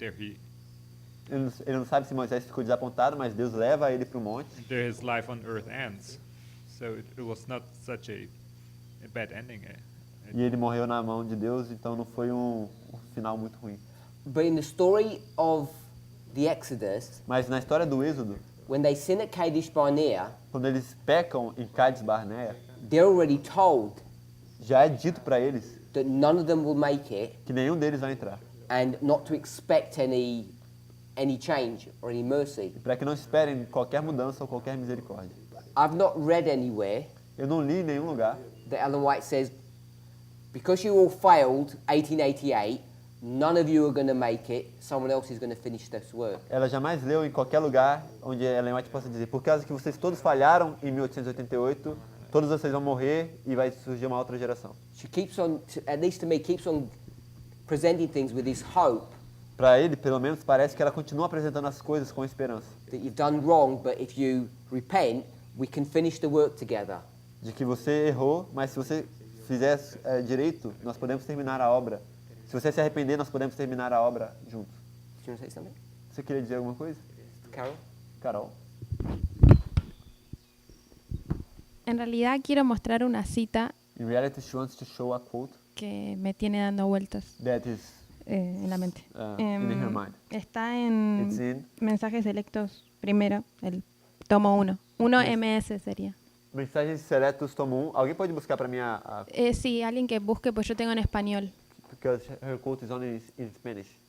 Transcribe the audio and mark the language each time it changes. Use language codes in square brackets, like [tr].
[pt] Ele não sabe se Moisés ficou desapontado, mas Deus leva ele para o monte. [en] There his life on earth ends. So it was not such a bad ending. [pt] E ele morreu na mão de Deus, então não foi um final muito ruim. [en] but in the story of the Exodus, [pt] Mas na história do Êxodo, [en] when they sin at Kadesh Barnea, [pt] quando eles pecam em Cades Barnea, [en] they're already told [pt] já é dito para eles [en] that none of them will make it [pt] que nenhum deles vai entrar. [en] and not to expect any change or any mercy. [pt] Para que não esperem qualquer mudança ou qualquer misericórdia. [en] I've not read anywhere [pt] Eu não li em nenhum lugar [en] that Ellen White says, because you all failed 1888, none of you are going to make it, someone else is going to finish this work. [pt] Ela jamais leu em qualquer lugar onde Ellen White possa dizer, por causa que vocês todos falharam em 1888, todos vocês vão morrer e vai surgir uma outra geração. [en] She keeps on, at least to me, keeps on presenting things with this hope [pt] Para ele, pelo menos, parece que ela continua apresentando as coisas com esperança. [en] that you've done wrong, but if you repent, we can finish the work together. [pt] De que você errou, mas se você fizer direito, nós podemos terminar a obra. Se você se arrepender, nós podemos terminar a obra juntos. [en] Do you want to say something, [pt] Você queria dizer alguma coisa? [en] Carol? [pt] Carol? [es] En realidad quiero mostrar una cita [en] In reality, she wants to show a quote [es] que me tiene dando vueltas [en] that is [es] en la mente. [en] in her mind. [es] Está en [en] It's in [es] Mensajes Selectos, primero, el tomo 1. 1 MS sería. [pt] Mensagens Seletos, tomo 1. Alguém pode buscar para mim [es] Sí, alguien que busque, pues yo tengo en español. [en] because her quote is only in Spanish.